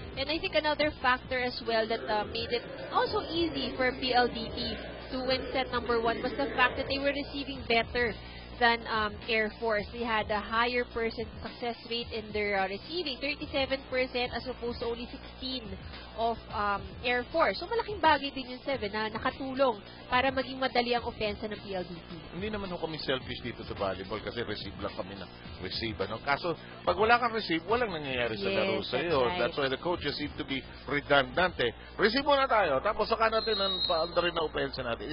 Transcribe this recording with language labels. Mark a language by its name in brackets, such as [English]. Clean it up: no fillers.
[English] And I think another factor as well that made it also easy for PLDT to win set number 1 was the fact that they were receiving better than Air Force. They had a higher success rate in their receiving, 37% as opposed to only 16 of Air Force. [Filipino] So malaking bagay din yung 7 na nakatulong para maging madali ang opensa ng PLDT. Hindi naman kami selfish dito sa volleyball kasi receive lang kami na receive. Kaso pag wala kang receive, walang nangyayari sa laro sa'yo. [English] Right. That's why the coaches seem to be redundant. [Filipino] Receive muna tayo, tapos saka natin ang paanda rin na opensa natin.